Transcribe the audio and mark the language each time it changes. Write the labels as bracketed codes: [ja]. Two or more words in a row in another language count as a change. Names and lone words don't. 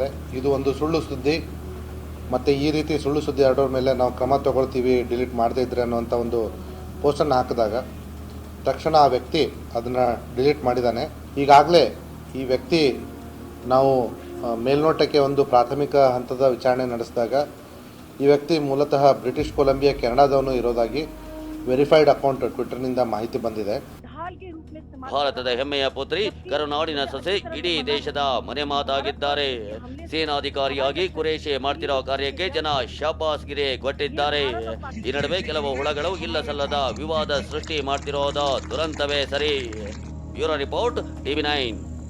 [kn] ಇದು ಒಂದು ಸುಳ್ಳು ಸುದ್ದಿ ಮತ್ತು ಈ ರೀತಿ ಸುಳ್ಳು ಸುದ್ದಿ ಹರಡೋರ ಮೇಲೆ ನಾವು ಕ್ರಮ ತಗೊಳ್ತೀವಿ, ಡಿಲೀಟ್ ಮಾಡದೇ ಇದ್ರೆ ಅನ್ನೋಂಥ ಒಂದು ಪೋಸ್ಟನ್ನು ಹಾಕಿದಾಗ ತಕ್ಷಣ ಆ ವ್ಯಕ್ತಿ ಅದನ್ನು ಡಿಲೀಟ್ ಮಾಡಿದ್ದಾನೆ. ಈಗಾಗಲೇ ಈ ವ್ಯಕ್ತಿ ನಾವು ಮೇಲ್ನೋಟಕ್ಕೆ ಒಂದು ಪ್ರಾಥಮಿಕ ಹಂತದ ವಿಚಾರಣೆ ನಡೆಸಿದಾಗ ಈ ವ್ಯಕ್ತಿ ಮೂಲತಃ ಬ್ರಿಟಿಷ್ ಕೊಲಂಬಿಯಾ ಕೆನಡಾದವನು ಇರೋದಾಗಿ [en] verified account [kn] ಟ್ವಿಟರ್ನಿಂದ ಮಾಹಿತಿ ಬಂದಿದೆ. [hi] ढाल के रूप में इस्तेमाल [kn] ಭಾರತದ ಹೆಮ್ಮೆಯ ಪುತ್ರಿ, ಕರುನಾಡಿನ ಸೊಸೆ, ಇಡೀ ದೇಶದ ಮನೆ ಮಾತಾಗಿದ್ದಾರೆ. ಸೇನಾಧಿಕಾರಿಯಾಗಿ ಕುರೇಶಿ ಮಾಡ್ತಿರೋ ಕಾರ್ಯಕ್ಕೆ ಜನ ಶಾಬಾಸ್ಗಿರಿ ಕೊಟ್ಟಿದ್ದಾರೆ. ಈ ನಡುವೆ ಕೆಲವು ಹುಳಗಳು ಇಲ್ಲ ಸಲ್ಲದ ವಿವಾದ ಸೃಷ್ಟಿ ಮಾಡ್ತಿರೋದು ದುರಂತವೇ ಸರಿ. [en] bureau report [kn] TV9.